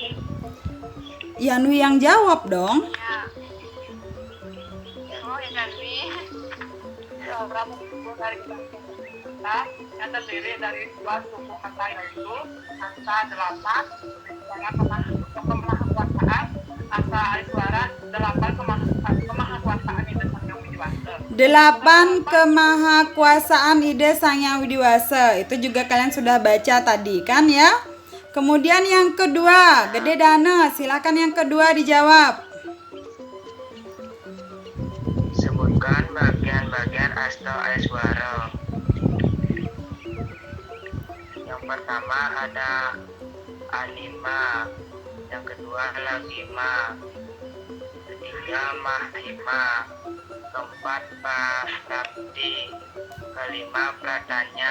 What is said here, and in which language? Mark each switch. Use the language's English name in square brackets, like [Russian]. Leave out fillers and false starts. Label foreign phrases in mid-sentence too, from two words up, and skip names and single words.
[Indonesian] Yanwi yang jawab dong. Ya. Oh ya Janwi. Seorang buku dari kita yang terdiri dari dua suku kata yaitu Asta 8 dengan kemahakuasaan Asta Aiswara 8 kemahakuasaan Ida Sang Hyang Widiwasa. 8 kemahakuasaan Ide Sang Hyang Widiwasa. Itu juga kalian sudah baca tadi kan ya. Kemudian yang kedua, Gede Dana, silakan yang kedua dijawab. Sebutkan bagian-bagian Asta Aiswara. Yang pertama ada Anima, yang kedua Lagima, ketiga Mahima, keempat Prapti, kelima Pratanya,